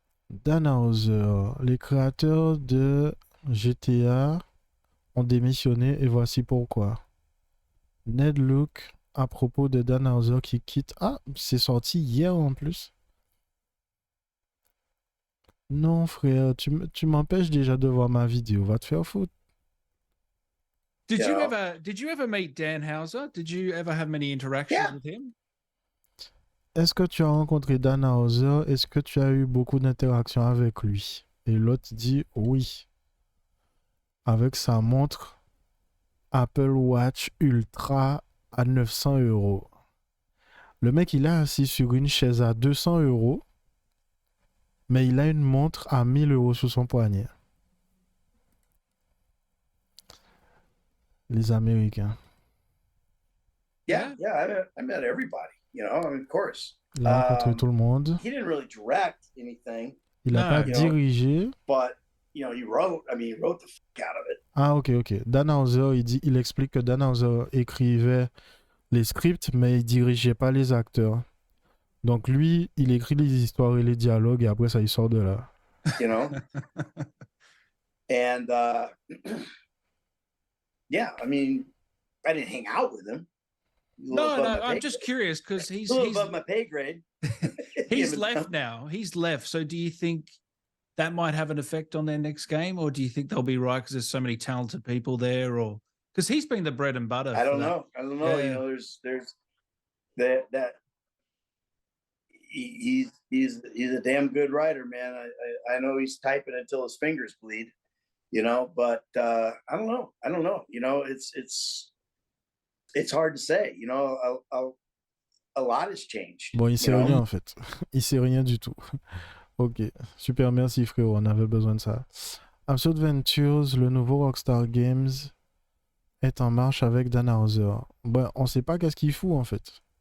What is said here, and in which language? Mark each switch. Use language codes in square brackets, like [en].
[fr] Dan Houser, les créateurs de GTA ont démissionné et voici pourquoi. Ned Luke à propos de Dan Houser qui quitte. Ah, c'est sorti hier en plus. Non frère, tu m'empêches déjà de voir ma vidéo, va te faire foutre. [en] Did you ever meet Dan Houser? Did you ever have many interactions with him? [fr] Est-ce que tu as rencontré Dan Houser? Est-ce que tu as eu beaucoup d'interactions avec lui? Et l'autre dit oui. Avec sa montre Apple Watch Ultra à 900 euros. Le mec, il est assis sur une chaise à 200 euros, mais il a une montre à 1000 euros sous son poignet. Les Américains. [en] Yeah, I met everybody, you know, of course. [fr] Il a rencontré tout le monde. [en] He didn't really direct anything. [fr] Il n'a pas dirigé. [en] But, you know, he wrote the fuck out of it. [fr] Ah, ok. Dan Houser, il explique que Dan Houser écrivait les scripts, mais il dirigeait pas les acteurs. Donc lui, il écrit les histoires et les dialogues, et après ça, il sort de là. [en] You know? And, yeah, I mean, I didn't hang out with him. No, I'm just curious because he's above my pay grade. He's left now. He's left. So do you think that might have an effect on their next game, or do you think they'll be right because there's so many talented people there, or because he's been the bread and butter? I don't know. Yeah. You know, there's that he's a damn good writer, man. I know he's typing until his fingers bleed, you know, but I don't know. You know, it's hard to say, you know. A lot has changed. [fr] Bon, il sait rien en fait. Il sait rien du tout. Ok, super, merci frérot, on avait besoin de ça. Absurd Ventures, le nouveau Rockstar Games, est en marche avec Dan Houser. Bon, on sait pas qu'est-ce qu'il fout en fait.